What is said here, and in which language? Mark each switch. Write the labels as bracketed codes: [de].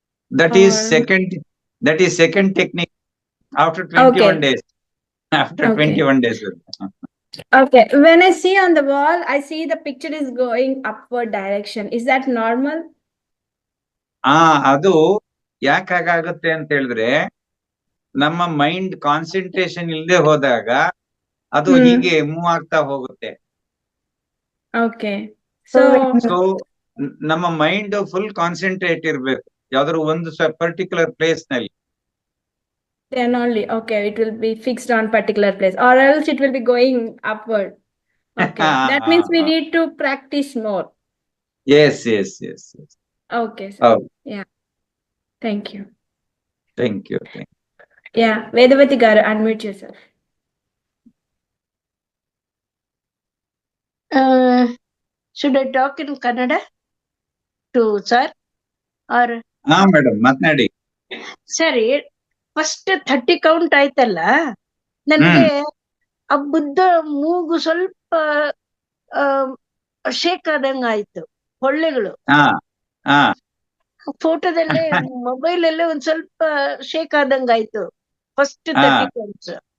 [en] That is second technique after 21 Okay. days. After Okay. 21 days. Okay. When I see on the wall, I see the picture is going upward direction. Is that normal? [kn] ಅದು ಯಾಕೆ ಹಾಗಾಗುತ್ತೆ ಅಂತ ಹೇಳಿದ್ರೆ, ನಮ್ಮ mind concentration ಇಲ್ಲದೆ ಹೋದಾಗ ಅದು ಹೀಗೆ move ಆಗ್ತಾ ಹೋಗುತ್ತೆ. [en] Okay. So [kn] ಸೊ ನಮ್ಮ ಮೈಂಡ್ ಫುಲ್ ಕಾನ್ಸಂಟ್ರೇಟ್ ಇರ್ಬೇಕು ಯಾವ್ದಾದ್ರು ಒಂದು ಪರ್ಟಿಕ್ಯುಲರ್ ಪ್ಲೇಸ್ ನಲ್ಲಿ. [en] Then only, okay, it will be fixed on particular place, or else it will be going upward. Okay. That means we need to practice more. Yes. Okay, sir. Oh, Yeah. Thank you. thank you. Yeah. Vedavati Garu, unmute yourself. Should I talk in Kannada to sir or? [kn] ಹಾ madam ಮಾತನಾಡಿ. ಸರಿ, first 30 count ಆಯ್ತಲ್ಲ, ನನ್ಗೆ ಆ ಬುದ್ಧ ಮೂಗು ಸ್ವಲ್ಪ shake ಆದಂಗ ಆಯ್ತು, ಹೊಳ್ಳೆಗಳು. ಫೋಟೋದಲ್ಲೇ ಮೊಬೈಲ್ ಅಲ್ಲೇ ಒಂದ್ ಸ್ವಲ್ಪ ಶೇಕ್ ಆದಂಗ ಆಯ್ತು ಫಸ್ಟ್ 30 ಕೌಂಟ್ಸ್.